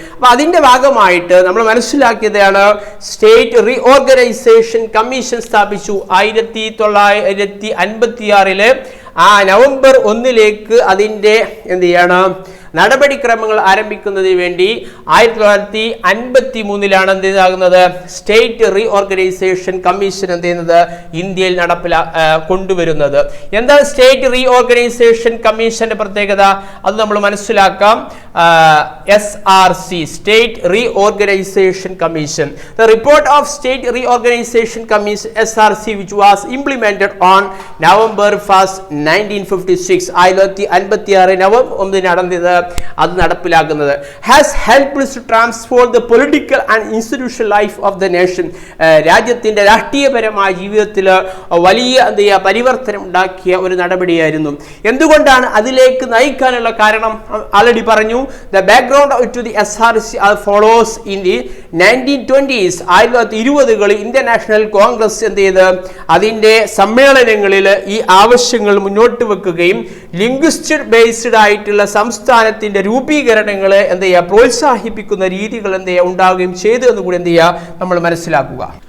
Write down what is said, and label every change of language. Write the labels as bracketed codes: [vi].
[ml] അപ്പൊ അതിന്റെ ഭാഗമായിട്ട് നമ്മൾ മനസ്സിലാക്കിയതാണ് സ്റ്റേറ്റ് റീഓർഗനൈസേഷൻ കമ്മീഷൻ സ്ഥാപിച്ചു 1956 നവംബർ 1 അതിന്റെ എന്ത് ചെയ്യണം നടപടിക്രമങ്ങൾ ആരംഭിക്കുന്നതിന് വേണ്ടി 1953 എന്താകുന്നത് സ്റ്റേറ്റ് റീഓർഗനൈസേഷൻ കമ്മീഷൻ എന്ത് ചെയ്യുന്നത് ഇന്ത്യയിൽ കൊണ്ടുവരുന്നത്. എന്താണ് സ്റ്റേറ്റ് റീഓർഗനൈസേഷൻ കമ്മീഷന്റെ പ്രത്യേകത? അത് നമ്മൾ മനസ്സിലാക്കാം. [en] SRC, State Reorganization Commission. The report of State Reorganization Commission SRC, which was implemented on November 1st, 1956, [ml] 1956 November 1 നടന്നത് അത് നടപ്പിലാക്കുന്നത് [en] has helped to transform the political and institutional life of the nation. [ml] രാജ്യത്തിന്റെ രാഷ്ട്രീയപരമായ ജീവിതത്തിൽ വലിയ പരിവർത്തനം ഉണ്ടാക്കിയ ഒരു നടപടിയായിരുന്നു. എന്തുകൊണ്ടാണ് അതിലേക്ക് നയിക്കാനുള്ള കാരണം ആൾറെഡി പറഞ്ഞു. [en] The background to the SRC follows in the 1920s. [ml] 1920കളിൽ Indian national Congress എന്ത് ചെയ്ത് അതിന്റെ സമ്മേളനങ്ങളിൽ ഈ ആവശ്യങ്ങൾ മുന്നോട്ട് വെക്കുകയും ലിംഗ്വിസ്റ്റിക് ബേസ്ഡ് ആയിട്ടുള്ള സംസ്ഥാനത്തിന്റെ രൂപീകരണങ്ങളെ എന്ത് ചെയ്യുക പ്രോത്സാഹിപ്പിക്കുന്ന രീതികൾ എന്ത് ചെയ്യുക ഉണ്ടാവുകയും ചെയ്തു എന്ന് കൂടി എന്ത് ചെയ്യുക നമ്മൾ മനസ്സിലാക്കുക.